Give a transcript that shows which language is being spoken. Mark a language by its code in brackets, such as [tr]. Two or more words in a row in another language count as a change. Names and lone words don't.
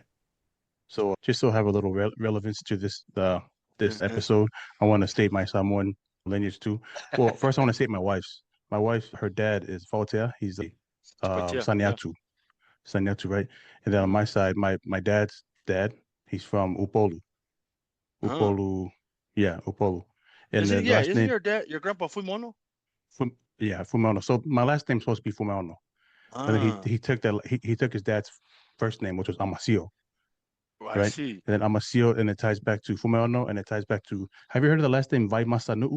[en] So just to have a little relevance to this Mhm. episode, I want to state my Samoan lineage too. Well, first I want to state my wife's. My wife, her dad is Fautea. He's a But yeah, Saniatu, Saniatu, right? And then on my side, my dad's dad, he's from Upolu, huh. Upolu, yeah, Upolu. And the last Isn't name, your dad your grandpa Fumono? Yeah, Fumaono. So my last name's supposed to be Fumaono, but then Ah, he took his dad's first name, which was Amasio, I right? see. And then Amasio, and it ties back to Fumaono, and it ties back to. Have you heard of the last name Vaimasanu?